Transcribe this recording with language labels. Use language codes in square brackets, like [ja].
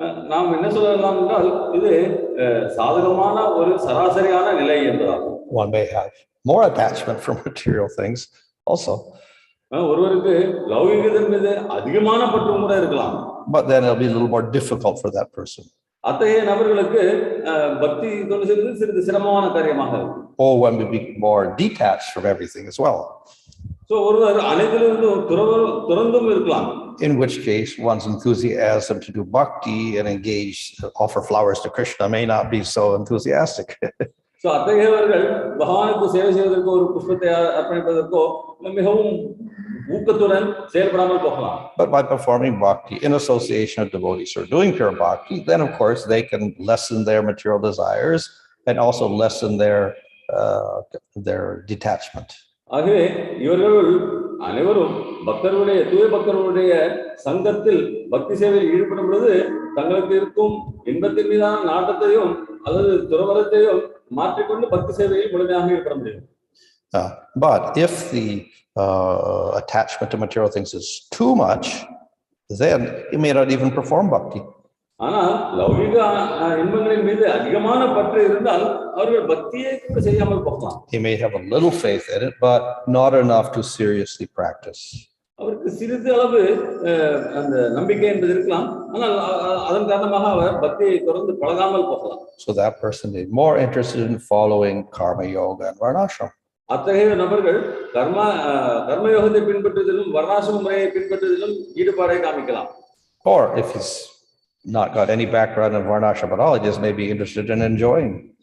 [ta] நாம் என்ன சொல்லலாம் என்றால் இது சாதகமான ஒரு சராசரியான நிலை என்பதாகும். [en] One may have more attachment for material things also. [ta] ஒருவருக்கு லௌகிகத்தின் மீது அதிகமான பற்றும் கூட இருக்கலாம். [en] But then it'll be a little more difficult for that person. [ta] அத்தகைய நபர்களுக்கு பக்தி தொண்டு செய்வது சிறிது சிரமமான காரியமாக இருக்கும். [en] Or one may be more detached from everything as well. [ta] So ஒருவர் அனைத்திலிருந்தும் துறந்தும் இருக்கலாம். [en] In which case one's enthusiasm to do bhakti and engage, offer flowers to Krishna may not be so enthusiastic. [ta] So அத்தகையவர்கள் பகவானுக்கு சேவை செய்வதற்கு ஒரு புஷ்பத்தை அர்ப்பணிப்பதற்கோ மிகவும் ஊக்கத்துடன் செயல்படாமல் போகலாம். [en] But by performing bhakti in association of devotees who are doing pure bhakti, then of course they can lessen their material desires and also lessen their their detachment. [ta] ஆகவே இவர்கள் அனைவரும் பக்தர்களுடைய தூய பக்தர்களுடைய சங்கத்தில் பக்தி சேவையில் ஈடுபடும் பொழுது தங்களுக்கு இருக்கும் இன்பத்தின் மீதான நாட்டத்தையும் அல்லது துறவரத்தையும் மாற்றிக்கொண்டு பக்தி சேவையில் முழுமையாக ஈடுபட முடியும். [en] But if the attachment to material things is too much, then he may not even perform bhakti. [ta] ஆனால் லௌகிக இன்பங்களின் மீது அதிகமான பற்று இருந்தால் அவர்கள் பக்தியை கூட செய்யாமல் போகலாம். [en] He may have a little faith in it, but not enough to seriously practice. [ta] அவருக்கு சிறிது அளவு அந்த நம்பிக்கை என்பது இருக்கலாம், ஆனால் அதன் காரணமாக அவர் பக்தியை தொடர்ந்து பழகாமல் போகலாம். [en] So that person is more interested in following karma yoga and varnashram. [ta] அத்தகைய நபர்கள் கர்மயோகத்தை பின்பற்றுவதிலும் வர்ணாசிரம முறையை பின்பற்றுவதிலும் ஈடுபாடை காமிக்கலாம். [en] Or if he's not got any background in varnashram at all, he just may be interested in enjoying.